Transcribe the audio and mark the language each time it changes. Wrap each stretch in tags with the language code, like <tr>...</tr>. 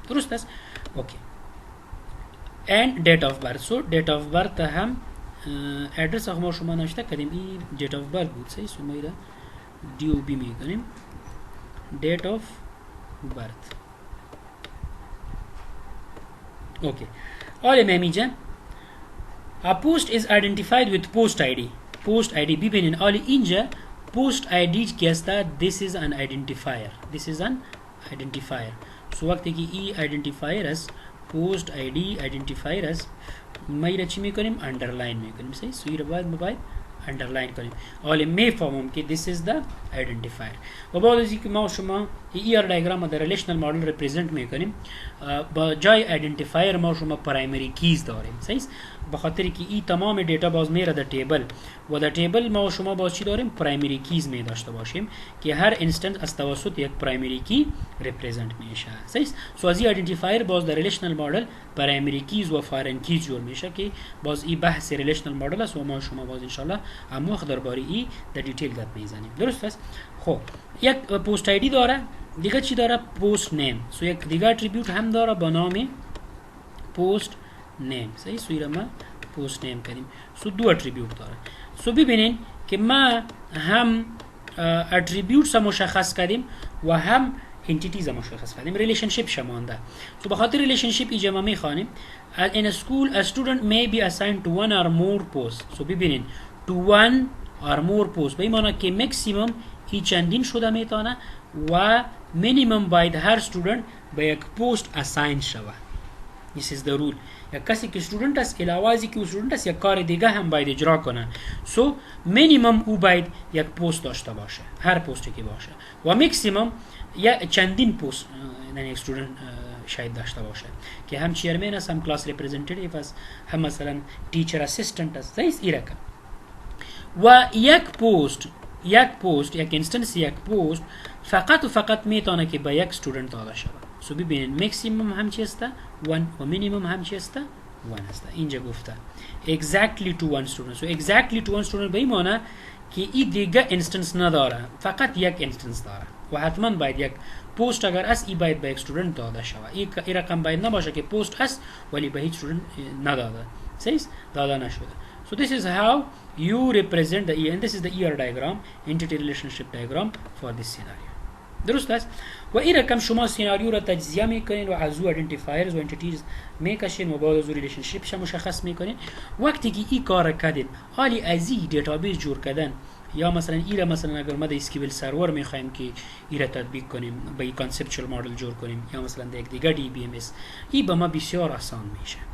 <fa>درست است؟ اوکی.</fa> <en>and date of birth.</en> <fa>so</fa> <en>date of birth</en> <fa>هم ادرس ما شما نوشته کردیم، این date of birth بود. سو ما ایره DOB میکنیم date of birth. اوکی. حالا میگه</fa> <en>a post is identified with post ID. post ID</en> <fa>ببینین حالا اینجا</fa> <en>post ID که است this is an identifier. this is an identifier.</en> <fa>سو وقتی که ای identifier است post ID identifier است ما ایره چی میکنیم؟ underline میکنیم. صحیح؟ سو ایره باید underline کنیم. حالا میفهمم که</fa> <en>this is the identifier.</en> <fa>و بعد از اینکه ما شما ER diagram در ریلیشنال مدل represent میکنیم با جای identifier ما شما primary keys داریم. صحیح؟ به خاطر که این تمام دیتا باز میره در تیبل و در تیبل ما شما باز چی داریم؟ پرایمری کیز می داشته باشیم که هر اینستنس از توسط یک پرایمری کی رپرزنت میشه. صحیح؟ سو از این آیدنتیفایر باز در ریلیشنال مدل پرایمری کیز و فارن کیز جور میشه که باز این بحث ریلیشنال مدل است و ما شما باز ان شاء الله هم وقت درباره این در دیتیل گپ میزنیم. درست است؟ خب یک پست آیدی داره، دیگه چی داره؟ پست نیم. سو یک دیگه اتریبیوت هم داره با نام پست نیم. صحیح؟ سو ایره ما پست نیم کردیم. سو دو اتریبیوت داره. سو ببینین که ما هم اتریبیوتس مشخص کردیم و هم انتیتیز مشخص کردیم. ریلیشنشیپ شمانده. سو بخاطر ریلیشنشیپ اینجا ما میخوانیم</fa> <en>in a school a student may be assigned to one or more posts.</en> <fa>سو ببینین</fa> <en>to one or more posts</en> <fa>به این معنی که مکسیمم ای چندین شده میتونه و مینیمم باید هر student به یک پست اساین شود.</fa> <en>This is the rule.</en> <fa>یک کسی که student است علاوه از اینکه student است یک کار دیگه هم باید اجرا کنه. سو مینیمم او باید یک پست داشته باشه، هر پستی که باشه، و مکسیمم یا چندین پست یعنی یک student شاید داشته باشه که هم چیرمن است، هم کلاس ریپرزنتیتیو است، هم مثلا تیچر اسیستنت است. این رقم و یک پست یک اینستنس یک پست فقط و فقط میتونه که به یک student داده شود. سو ببینید مکسیمم هم چی است؟ 1 و مینیمم هم چی است؟ 1 است. اینجا گفته</fa> <en>exactly to one student.</en> <fa>سو</fa> <en>exactly to one student</en> <fa>به این معنی که این دیگه اینستنس نداره، فقط یک اینستنس داره و حتما باید یک پست اگر است ای باید به یک student داده شود. این رقم باید نباشه که پست است ولی به هیچ student نداده. صحیح؟ داده نشده.</fa> <en>So this is how you represent the and this is the ER diagram, entity relationship diagram for this scenario.</en> <fa>درست است؟ و این رقم شما سیناریو را تجزیه میکنین و از او ایدنتیفایرز و انتیتیز میکشین و بعد از او ریلیشنشیپش مشخص میکنین. وقتی که این کار کردین حالی از این دیتابیس جور کردن یا مثلا ایره مثلا اگر ما د اسکیول سرور میخوایم که ایره تطبیق کنیم به این کانسپچوال مدل جور کنیم یا مثلا د یک دیگه دی بی ام اس، این به ما بسیار آسان میشه.</fa>